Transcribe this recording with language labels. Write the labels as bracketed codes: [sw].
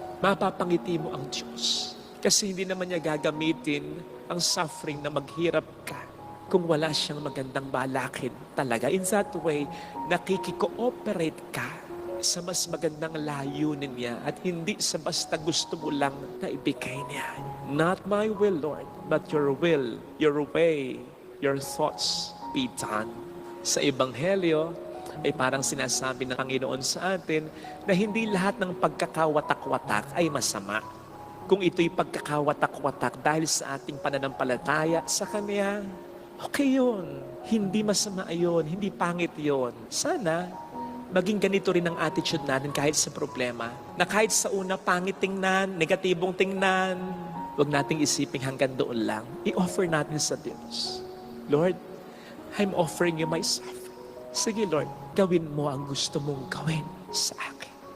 [tl] Mapapangiti mo ang Diyos. Kasi hindi naman niya gagamitin ang suffering na maghirap ka kung wala siyang magandang balakid talaga. [en] In that way, [tl] nakikikooperate ka sa mas magandang layunin niya at hindi sa basta gusto mo lang na ibigay niya. [en] Not my will, Lord, but your will, your way, your thoughts be done. [tl] Sa Ebanghelyo ay parang sinasabi ng Panginoon sa atin na hindi lahat ng pagkakawatak-watak ay masama. Kung ito'y pagkakawatak-watak dahil sa ating pananampalataya sa Kanya, okay yun. Hindi masama yun, hindi pangit yun. Sana maging ganito rin ang attitude natin kahit sa problema. Na kahit sa una, pangit tingnan, negatibong tingnan, huwag nating isiping hanggang doon lang. I-offer natin sa Diyos. [en] Lord, I'm offering you my suffering. [tl] Sige Lord, gawin mo ang gusto mong gawin sa akin.